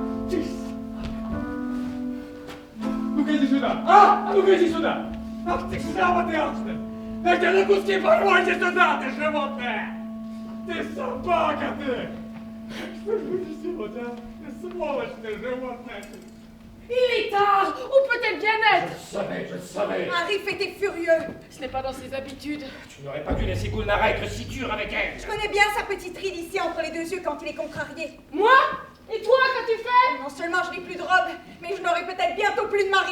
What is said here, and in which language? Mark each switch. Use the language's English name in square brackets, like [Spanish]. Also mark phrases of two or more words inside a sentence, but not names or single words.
[Russian] Ну-ка иди сюда! А ну-ка иди сюда! Ах ты шляпа ты алчная! Да тебя на куски порвайте сюда, ты животное! Ты собака ты! Что же будешь делать, а? Ты сволочь ты, животное ты! [French] Il est tard! Où peut-elle bien être? Je le savais. Arif était furieux. Ce n'est pas dans ses habitudes. Tu n'aurais pas dû laisser Gulnara être si dur avec elle. Je connais bien sa petite ride ici entre les deux yeux quand il est contrarié. Moi? Et toi, qu'as-tu fait? Non seulement je n'ai plus de robe, mais je n'aurai peut-être bientôt plus de mari.